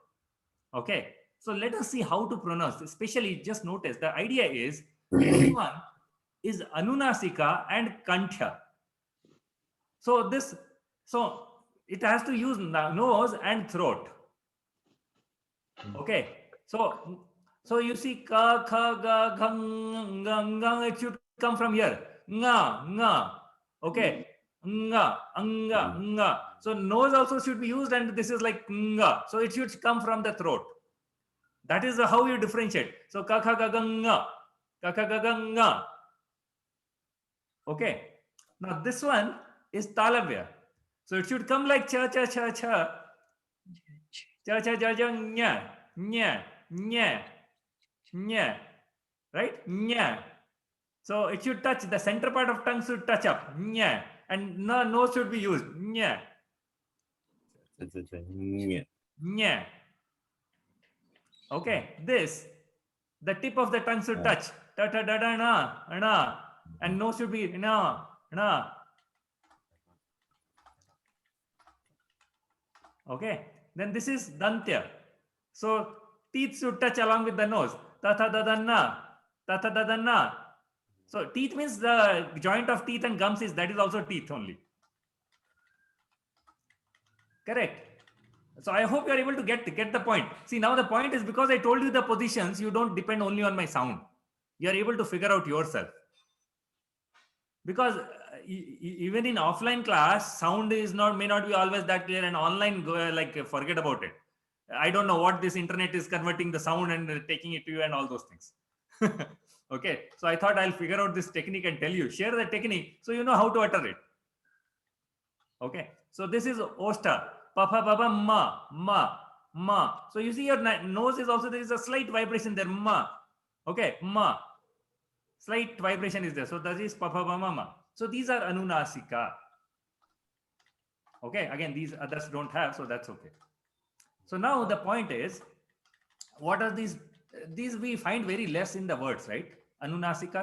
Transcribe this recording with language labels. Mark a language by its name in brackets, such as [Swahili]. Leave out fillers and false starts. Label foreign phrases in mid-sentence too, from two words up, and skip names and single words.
[English] Okay, so let us see how to pronounce, especially just notice the idea is this one is anunasika and kanthya. So it has to use nose and throat. Okay, so you see ka, kha, ga, ghang, gang, gang, it should come from here. Nga, nga. Okay, nga, anga, nga. So nose also should be used, and this is like nga. So it should come from the throat. That is how you differentiate. So ka, kha, ga, gang, nga. Ka, kha, ga, gang, nga. Okay, now this one is talavya. So it should come like cha, cha, cha, cha. Cha, cha, cha, cha, nya, nya, nya, nya. Right? Nya. So it should touch, the center part of tongue should touch up. Nya. And no nose should be used. Nya. Nya. Okay. This, the tip of the tongue should touch. Ta, ta, da, da, na, na. And nose should be na, na. Okay. Then this is dantya. So teeth should touch along with the nose. Ta, ta, da, da, na. Ta, ta, da, da, na. So teeth means the joint of teeth and gums that is also teeth only. Correct. So I hope you are able to get the point. See, now the point is, because I told you the positions, you don't depend only on my sound. You are able to figure out yourself. Because even in offline class, sound may not be always that clear, and online, forget about it. I don't know what this internet is converting the sound and taking it to you and all those things. Okay, so I thought I'll figure out this technique and tell you, share the technique so you know how to utter it. Okay, so this is osta, papa, baba, ma, ma, ma. So you see your nose is also, there is a slight vibration there, ma. Okay, ma. Slight vibration is there. So that is papa, baba, ma. So these are anunasika. Okay, again, these others don't have, so that's okay. So now the point is, what are these? These we find very less in the words, right?